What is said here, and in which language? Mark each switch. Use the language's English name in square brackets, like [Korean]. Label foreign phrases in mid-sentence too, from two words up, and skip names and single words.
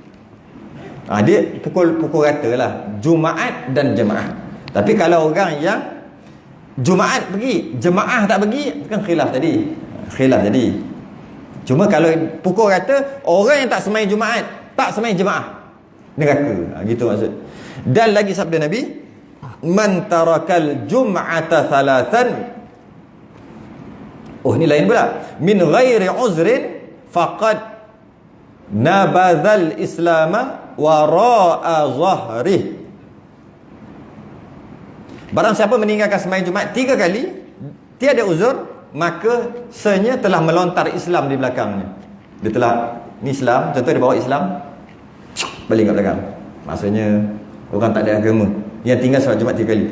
[Malay] Dia pukul rata lah Jumaat dan jemaah. Tapi kalau orang yang Jumaat pergi, jemaah tak pergi, kan khilaf tadi. Cuma kalau pukul rata, orang yang tak sembahyang Jumaat, tak sembahyang jemaah, neraka. Gitu maksud. Dan lagi sabda Nabi, [Arabic] من ترك الجمعة ثلاثا, [Malay] ni lain pula, [Arabic] من غير عذر فقد نبذ الإسلام وراء ظهره. [Malay] Barang siapa meninggalkan sembahyang Jumaat 3 kali, tiada uzur, maka senya telah melontar Islam di belakangnya. Dia telah, ni Islam, contoh dia bawa Islam, balik kat belakang. Maksudnya orang tak ada agama, yang tinggal solat Jumaat 3 kali.